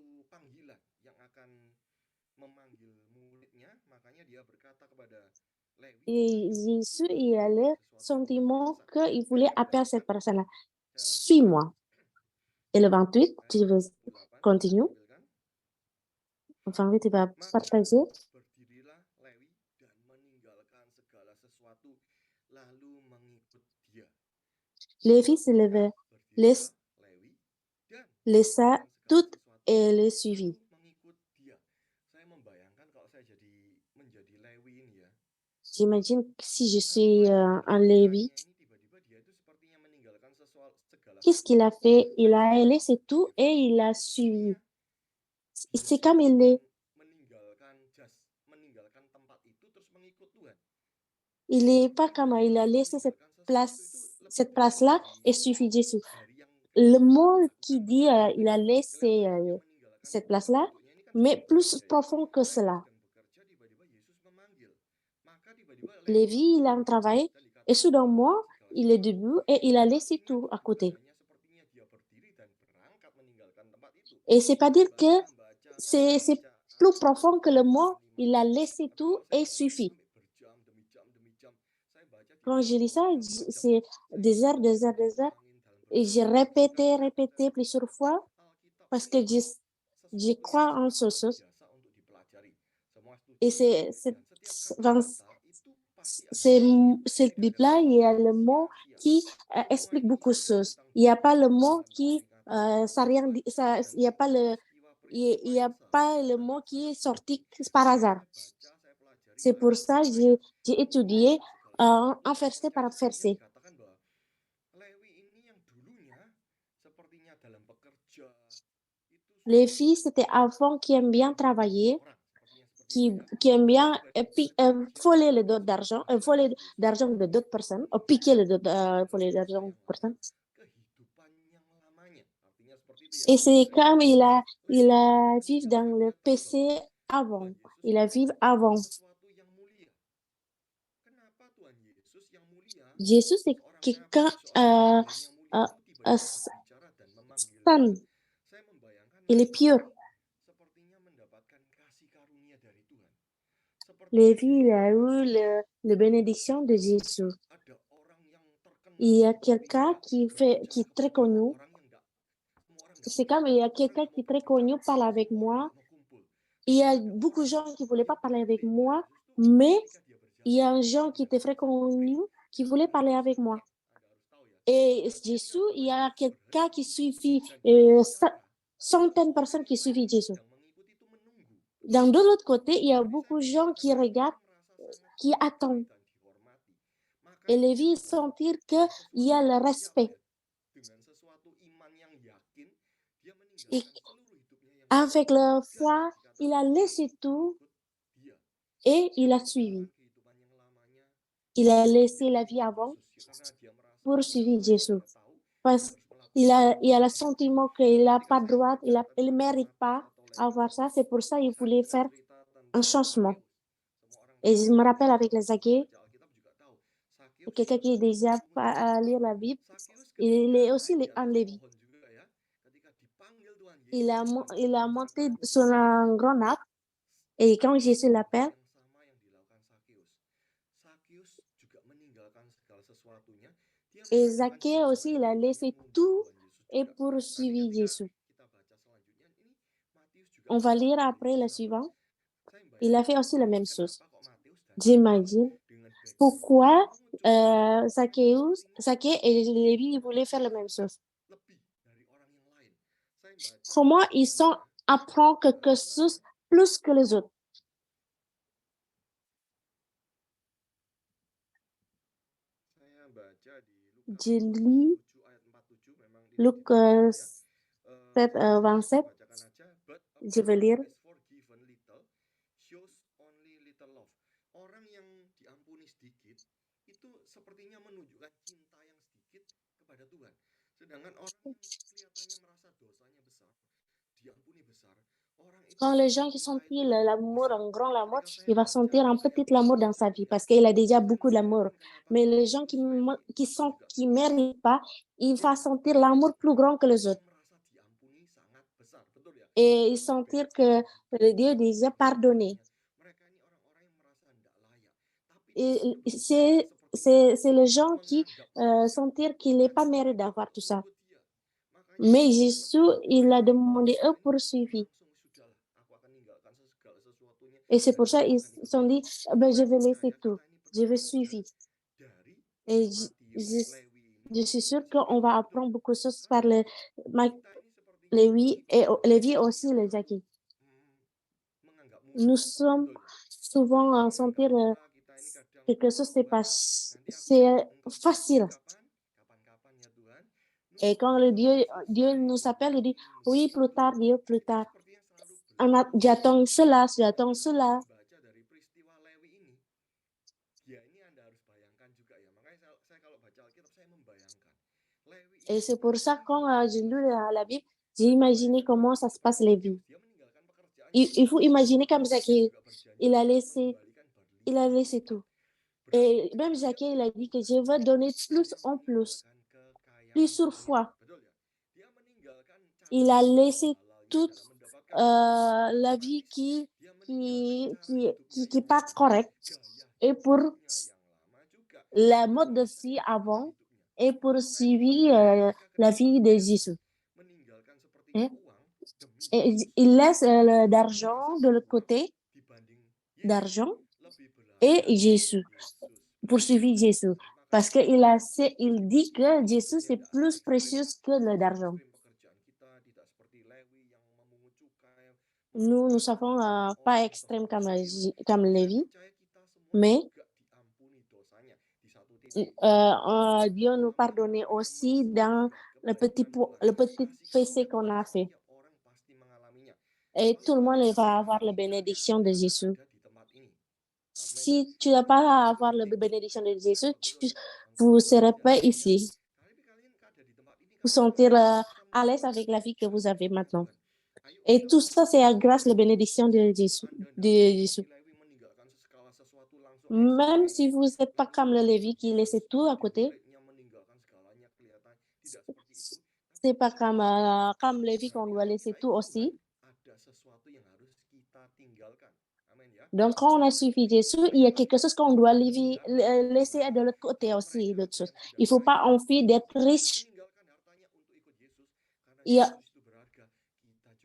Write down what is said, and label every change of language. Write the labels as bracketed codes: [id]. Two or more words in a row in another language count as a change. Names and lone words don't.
[fr] Et Jésus, il a le sentiment qu'il voulait appeler cette personne-là. Suis-moi. Et le 28, je vais continuer. Enfin, tu vas [id] Maka [fr] partager. [id] berdirilah Lewi dan meninggalkan segala sesuatu lalu mengikut dia. [fr] Lévi se [id] Maka [fr] leva, [id] berdirilah Lewi dan [fr] laissa [id] meninggalkan segala [fr] tout [id] sesuatu [fr] et le [id] lalu [fr] suivit. [id] mengikut dia. Saya membayangkan kalau saya menjadi Lewi ini ya. [fr] J'imagine que si je suis [id] Ngapain [fr] un [id] dalam [fr] Lévi, [id] pikirannya ini tiba-tiba dia itu sepertinya meninggalkan segala [fr] qu'est-ce qu'il a [id] sesuatu [fr] fait? Il [id] hanya [fr] a [id] untuk [fr] laissé tout [id] mengikuti [fr] et [id] Tuhan. [fr] il a [id] Itu sepertinya [fr] suivi. [id] dia [fr] C'est [id] sudah [fr] comme il est, [id] meninggalkan tempat itu terus mengikut Tuhan. [fr] il est pas [id] Kan [fr] comme il [id] berarti [fr] a laissé [id] meninggalkan sesuatu itu lebih [fr] cette place-là [id] dari [fr] et suivi Jésus. [id] yang [fr] Le [id] kelihatan [fr] mot [id] gitu, [fr] qui [id] bukan? [fr] dit il a laissé [id] Kelihatannya dia meninggalkan [fr] cette [id] tempat [fr] place-là, [id] duduknya ini kan [fr] mais [id] sedang [fr] plus [id] bekerja ya. [fr] profond que [id] Lewi [fr] cela. [id] sedang bekerja, tiba-tiba Yesus memanggil. Maka tiba-tiba Lewi [fr] Lévi, il a [id] berdiri [fr] un travail [id] dan [fr] et [id] dikatakan [fr] soudain, [id] meninggalkan segala [fr] il est [id] sesuatu. [fr] debout et il a laissé [id] Artinya [fr] tout à [id] bukan [fr] côté. [id] hanya sepertinya dia berdiri dan berangkat meninggalkan tempat itu. [fr] Et c'est pas dire que [id] Saya [fr] c'est [id] baca [fr] plus [id] ayat [fr] profond que le [id] 4 [fr] mot, [id] dan 5. [fr] il a laissé [id] Tapi [fr] tout [id] kalau saya [fr] et [id] baca itu [fr] suffit. [id] sampai berjam demi jam demi jam. Saya baca [fr] Quand [id] tidak [fr] je lis ça, [id] berjam-berjam. [fr] c'est [id] Saya sampai [fr] des heures. [id] menuangin dalam [fr] Et j'ai [id] berjam-berjam dan [fr] répété plusieurs fois [id] Alkitab [fr] parce [id] ini [fr] que je [id] sesuatu yang [fr] crois en [id] sangat [fr] ce [id] luar [fr] chose. [id] biasa untuk dipelajari. Semua [fr] Et [id] setuju ya. Dan setiap kata-kata itu pasti ada artinya. [fr] cette [id] Tidak ada [fr] Bible-là, il y a [id] kata-kata [fr] le [id] yang [fr] mot [id] sia-sia. [fr] qui [id] Semua [fr] explique [id] itu [fr] beaucoup de [id] ada [fr] choses. [id] tentang [fr] Il n'y a pas le [id] Tuhan [fr] mot [id] dalam [fr] qui, [id] peringatan, [fr] ça rien, ça, [id] dan [fr] il n'y a pas [id] setiap [fr] le, [id] peristiwa-peristiwa [fr] il y a [id] yang [fr] pas le [id] seharusnya [fr] mot [id] anak [fr] qui [id] saya [fr] est sorti [id] ikuti, [fr] par hasard. [id] saya baca, saya pelajari, [fr] C'est [id] saya [fr] pour ça que [id] percaya [fr] j'ai [id] Tuhan [fr] étudié [id] dalam segala sesuatu. [fr] un verset [id] Oleh [fr] par [id] itu kemudian [fr] verset. [id] dikatakan bahwa Lewi ini yang dulunya sepertinya dalam bekerja itu [fr] Les [id] sudah [fr] filles, c'était avant qui aiment bien travailler, [id] orang, sepertinya itu ya. [fr] qui aiment bien [id] Tiba-tiba dia [fr] voler le dos [id] menyerahkan [fr] d'argent, [id] dirinya [fr] voler [id] untuk Yesus. [fr] d'argent de d'autres personnes, piquer le dos, voler [id] Dosa [fr] d'argent [id] yang [fr] de [id] lama, [fr] personnes. [id] kehidupan yang lamanya. Artinya seperti itu ya. [fr] Et c'est comme il [id] Lewi ini [fr] a vivre dans [id] menunjukkan [fr] le [id] dia tahu bahwa [fr] PC avant. [id] Tuhan Yesus [fr] Il a [id] itu [fr] vivre avant. [id] sesuatu yang mulia. Kenapa Tuhan Yesus yang mulia? [fr] Jésus, c'est quelqu'un [id] Seorang Tuhan yang mulia itu tiba-tiba berbicara dan memanggil dia. [fr] saint. [id] Saya membayangkan [fr] Il est [id] Lewi [fr] pur. [id] sepertinya mendapatkan kasih karunia dari Tuhan. Sepertinya [fr] Lévi, il [id] Yesus [fr] a eu [id] mengasihi dia. [fr] le bénédiction de Jésus. [id] Ada orang yang [fr] Il [id] terkenal [fr] y a [id] tapi [fr] quelqu'un [id] dia [fr] qui [id] berbicara [fr] est très [id] kepada [fr] connu. [id] orang yang enggak, semua orang enggak [fr] C'est [id] mau. [fr] comme il y a [id] Semua orang [fr] quelqu'un [id] enggak [fr] qui [id] mau [fr] est très [id] berbicara. [fr] connu, parle avec [id] Semua orang [fr] moi. [id] enggak mau kumpul. [fr] Il y [id] Tapi [fr] a [id] ada [fr] beaucoup de [id] orang [fr] gens qui ne voulaient pas [id] yang [fr] parler avec [id] dipilih Tuhan [fr] moi, [id] Yesus tuh [fr] mais [id] ketika dia [fr] il [id] berjalan [fr] y a [id] di [fr] un [id] tengah [fr] gens qui [id] dan [fr] étaient très [id] sedang [fr] connus [id] berpikir, [fr] qui voulaient [id] Tuhan [fr] parler [id] Yesus [fr] avec moi. [id] tetap, Anda harus tahu ya. [fr] Et [id] Ketika [fr] Jésus, il y [id] Tuhan [fr] a [id] Yesus [fr] quelqu'un qui [id] berhenti [fr] suivit, [id] dan dia berbicara, [fr] centaines de personnes [id] seseorang [fr] qui [id] lain [fr] suivent [id] yang [fr] Jésus. [id] sedang mengikuti itu menunggu. [fr] Dans de l'autre côté, il y a [id] Jadi saya [fr] beaucoup de gens [id] membayangkan [fr] qui [id] Lewi [fr] regardent, [id] ini merasa sangat [fr] qui [id] dihargai [fr] attendent. [id] dan dihormati. [fr] Et [id] Makanya [fr] les [id] dia [fr] vies [id] bisa [fr] sentir [id] dengan [fr] qu'il y a [id] sesuatu [fr] le [id] artinya apa [fr] respect. [id] ya? Dengan sesuatu iman yang yakin, dia [fr] Et [id] meninggalkan seluruh hidupnya yang lain [fr] avec la [id] dan [fr] foi, il a [id] dikatakan [fr] laissé tout [id] mengikut dia. [fr] et [id] Dia [fr] il a suivi. [id] meninggalkan kehidupan yang lamanya, [fr] Il a [id] dia [fr] laissé la vie [id] mengikut [fr] avant [id] Yesus karena dia merasa [fr] pour [id] tidak [fr] suivre [id] layak, [fr] Jésus. [id] dia tahu dia [fr] Parce [id] harus [fr] qu'il [id] melakukan [fr] a, il a [id] sesuatu [fr] le [id] yang lebih. [fr] sentiment qu'il n'a [id] Ketika [fr] pas [id] saya [fr] droit, [id] baca [fr] il ne [id] tentang [fr] mérite [id] Matius [fr] pas [id] atau Lewi, [fr] avoir ça. C'est pour ça qu'il [id] saya [fr] voulait [id] ingat [fr] faire [id] cerita [fr] un [id] tentang [fr] changement. [id] Sakeus. Semua orang [fr] Et [id] tahu [fr] je me [id] Sakeus [fr] rappelle [id] ya, [fr] avec les [id] kalau pernah [fr] Zaké, [id] baca Alkitab juga tahu. Sakeus [fr] quelqu'un qui est [id] seorang [fr] déjà [id] yang mencuri. [fr] à lire la Bible, [id] Sakeus [fr] il [id] ketika [fr] est aussi [id] naik di [fr] un [id] atas [fr] Lévi. [id] pohon juga ya, ketika dipanggil Tuhan Yesus untuk [fr] Il a [id] mengajarkan [fr] monté sur un grand arbre et quand [id] apa [fr] Jésus l'appelle, [id] yang sama yang dilakukan Sakeus. Sakeus juga meninggalkan segala sesuatunya. Dia [fr] et [id] meninggalkan [fr] Zaché [id] juga [fr] aussi, il a [id] kehidupannya [fr] laissé [id] mengubah [fr] tout [id] Tuhan Yesus [fr] et [id] juga. Nanti [fr] poursuivi [id] ketika [fr] Jésus. [id] kita baca selanjutnya ini Matius juga [fr] On va lire [id] melakukan hal [fr] après [id] yang [fr] le [id] sama. [fr] suivant. [id] Saya [fr] Il a [id] membayangkan [fr] fait aussi la même chose. [id] kenapa kok Matius dan Yohanes [fr] J'imagine [id] dengan background yang [fr] pourquoi [id] menunjukkan sepertinya [fr] Zaché et Lévi voulaient faire la même chose. [id] lebih dari orang yang lain. Saya baca [fr] Comment ils [id] di [fr] sont [id] mana [fr] apprend quelque [id] adalah [fr] chose plus que les autres. [id] saya baca di Lukas [fr] Je [id] pasal [fr] lis [id] 7 ayat 47 memang tidak [fr] Luc [id] dituliskan ya. [fr] 7, [id] Saya [fr] 27. [id] bacakan aja. [en] But a [fr] Je vais [en] person who [fr] lire. [en] is forgiven little shows only little love. [id] Orang yang diampuni sedikit itu sepertinya menunjukkan cinta yang sedikit kepada Tuhan. Sedangkan orang yang kelihatannya merasa dosanya besar, diampuni besar, orang itu [fr] Quand les gens qui [id] cinta [fr] sentent [id] itu lebih [fr] l'amour, [id] besar. [fr] un grand l'amour, [id] Ketika saya [fr] il va [id] baca [fr] sentir un [id] ayat [fr] petit l'amour dans sa vie [id] 47 ya, [fr] parce qu'il a déjà [id] saya [fr] beaucoup d'amour. [id] membayangkan kenapa [fr] Mais [id] kok [fr] les gens [id] Lewi [fr] qui [id] itu [fr] sont, [id] juga [fr] qui [id] begitu. [fr] méritent pas, il [id] Dia [fr] va sentir l'amour plus grand que les [id] dia [fr] autres. [id] merasa diampuni sangat besar, betul ya? [fr] Et ils [id] Karena [fr] sentir que [id] background hidup [fr] Dieu [id] latar [fr] déjà pardonné. [id] belakangnya, mereka ini orang-orang yang merasa tidak layak. Tapi [fr] Et [id] justru dia sepertinya [fr] c'est les gens qui [id] menganggap mereka [fr] sentir qu'il n'est [id] layak [fr] pas mérité [id] untuk [fr] d'avoir tout ça. [id] mengikut dia. Makanya [fr] Mais [id] dia [fr] Jésus, [id] menegur [fr] il a [id] mereka. [fr] demandé eux [id] Dosamu [fr] poursuivi. [id] langsung sudahlah, meninggalkan segala sesuatunya [fr] Et c'est [id] dan [fr] pour ça ils [id] meninggalkan [fr] se sont [id] hidupnya [fr] dit: [id] ini. [fr] «Ah ben, je vais laisser [id] Niscaya [fr] tout, [id] kita ini [fr] je [id] perlu [fr] vais [id] belajar [fr] suivre». [id] dari [fr] Et [id] Matius, Lewi [fr] je [id] ini [fr] suis sûre [id] cara [fr] qu'on va [id] hidup. [fr] apprendre beaucoup de choses par [id] Karena Ma- kita ini sepertinya [fr] Lévi et [id] hidup [fr] Lévi [id] orang [fr] aussi, [id] yang [fr] les [id] terlalu [fr] Jackie. [id] menganggap [fr] Nous [id] mudah, [fr] sommes [id] betul ya. [fr] souvent [id] Kita [fr] à [id] ini menganggap [fr] sentir [id] mudah, kita ini kadang [fr] quelque chose, c'est [id] Tuhan, [fr] pas, [id] nanti aku [fr] c'est [id] jemput engkau di sini [fr] facile. [id] kapan? Kapan-kapan ya Tuhan. [fr] Et quand Dieu nous appelle, il dit, oui, plus tard, Dieu, plus [id] Kita [fr] tard. [id] sepertinya selalu berlari. [fr] J'attends cela, [id] Kalau [fr] j'attends [id] kita [fr] cela. [id] membaca dari peristiwa Lewi ini, ya ini Anda harus bayangkan juga ya. Makanya saya kalau baca Alkitab saya membayangkan. Lewi [fr] Et [id] ini [fr] c'est pour ça, quand [id] meninggalkan [fr] j'ai lu [id] sesuatu. [fr] la Bible, j'ai imaginé comment ça se passe les vies. [id] Dia meninggalkan pekerjaannya [fr] Il faut imaginer comme [id] dan dia [fr] Zaché, [id] juga berjanji [fr] il a [id] akan [fr] laissé, [id] mengembalikan [fr] il a laissé [id] berlipat-lipat. [fr] tout. [id] Berarti [fr] Et même [id] dia [fr] Zaché, il a dit [id] meninggalkan [fr] que je [id] apa? [fr] veux donner plus [id] Dia [fr] en plus, [id] meninggalkan [fr] plusieurs [id] kekayaannya, [fr] fois. [id] betul ya? Dia meninggalkan [fr] Il a [id] cara-cara [fr] laissé [id] halalnya [fr] toute [id] dalam mendapatkan berkat. [fr] la vie [id] Otomatis dia meninggalkan [fr] qui, [id] cara [fr] qui, [id] hidupnya [fr] qui [id] yang [fr] pas [id] lama, [fr] correcte. [id] gaya [fr] Et pour [id] hidupnya yang lama juga. [fr] la [id] Dan [fr] mode de [id] bisa [fr] vie [id] jadi cara [fr] avant [id] hidupnya. [fr] et [id] Saya [fr] poursuivi [id] membayangkan mereka ke [fr] la [id] depan [fr] vie de [id] dia [fr] Jésus. [id] meninggalkan sepertinya [fr] Hein? [id] uang demi [fr] Et [id] Yesus. [fr] il laisse [id] Saya rasa [fr] l'argent de l'autre [id] uang [fr] côté, [id] dibanding Yesus [fr] d'argent, [id] lebih [fr] et [id] berharga bagi [fr] Jésus, [id] Yesus. Betul. [fr] poursuivi Jésus. [id] Makanya [fr] Parce il dit que Jésus, [id] hidupnya [fr] c'est [id] tidak [fr] plus [id] ekstrim, [fr] précieux que [id] tidak [fr] d'argent. [id] ekstrim pekerjaan kita, tidak seperti Lewi yang memungut cukai, [fr] Nous [id] meminta [fr] savons [id] bantuan [fr] pas [id] orang atau [fr] extrême [id] tergiur. [fr] comme [id] Saya [fr] Lévi, [id] percaya kita semua [fr] mais [id] juga diampuni dosanya di satu titik. Tapi [fr] Dieu nous [id] orang yang [fr] pardonnait [id] namanya [fr] aussi dans [id] bersandar kepada Tuhan, [fr] le petit [id] kasih [fr] péché [id] karunia [fr] qu'on [id] Tuhan, [fr] a fait. [id] setiap orang pasti mengalaminya. [fr] Et [id] Kalau [fr] tout le monde [id] Anda [fr] va [id] hari [fr] avoir la [id] ini [fr] bénédiction de [id] nggak [fr] Jésus. [id] ada di tempat ini, amin ya. [fr] Si tu n'as [id] Itu [fr] pas [id] satu [fr] avoir la [id] titik [fr] bénédiction de [id] saya [fr] Jésus, [id] betul [fr] vous ne [id] engkau luar [fr] serez pas [id] biasa ya. [fr] ici. [id] Tapi kalian ada di tempat ini [fr] Vous [id] karena [fr] sentir [id] Tuhan, [fr] à [id] semua [fr] l'aise avec la vie que vous [id] berkat [fr] avez [id] dari [fr] maintenant. [id] Tuhan. Ayo [fr] Et [id] kita [fr] tout ça, [id] bersyukur [fr] c'est [id] ya. [fr] grâce à la bénédiction de [id] Meskipun [fr] Jésus. [id] Anda [fr] De [id] tidak seperti [fr] Jésus. [id] Lewi meninggalkan segala sesuatu langsung [fr] Même [id] ekstrim, [fr] si vous n'êtes pas [id] langsung [fr] comme le [id] mengikut [fr] Lévi qui laissait [id] Yesus [fr] tout à [id] seperti [fr] côté, [id] muridnya meninggalkan segalanya kelihatan tidak seperti itu, tapi [fr] c'est pas [id] kita bersyukur. [fr] comme Lévi qu'on [id] Berarti [fr] doit laisser tout [id] saya Tuhan [fr] aussi. [id] ada sesuatu yang harus kita tinggalkan. Amin ya. [fr] Donc, quand on a [id] Jangan [fr] suivi [id] mengikut [fr] Jésus, il y [id] gaya [fr] a quelque chose qu'on doit [id] Anda, [fr] laisser [id] jangan [fr] de l'autre côté [id] kalau [fr] aussi, d'autres [id] mereka-mereka [fr] choses. [id] yang sudah [fr] Il faut pas [id] kaya, [fr] envie d'être [id] mereka [fr] riche. [id] meninggalkan hartanya untuk ikut Yesus karena [fr] Il y a, [id] Yesus itu berharga. Kita juga